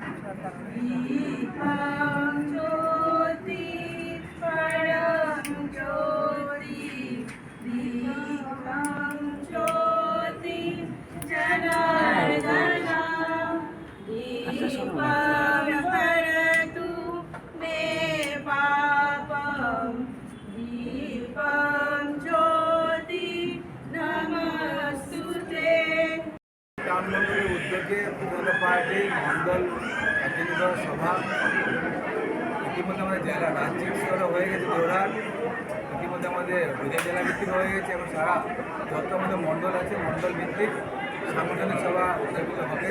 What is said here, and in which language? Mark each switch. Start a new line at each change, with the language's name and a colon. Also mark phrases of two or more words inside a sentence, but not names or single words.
Sanskrit: ज्योति परम ज्योति दीपं ज्योति जनार्दना दीपं हरतु मे पापं दीपं ज्योति नमस्तुते।
Bangla: রামমন্দিরের উদ্যোগে বিভিন্ন পার্টির মণ্ডল একত্রিত সভা ইতিমধ্যে আমাদের জেলা রাজ্যিক স্তরে হয়ে গেছে জোরহাট, ইতিমধ্যে আমাদের বিজয় জেলা ভিত্তিক হয়ে গেছে এবং সারা যত আমাদের মণ্ডল আছে মণ্ডল ভিত্তিক সাংগঠনিক সভা অনুষ্ঠিত হবে।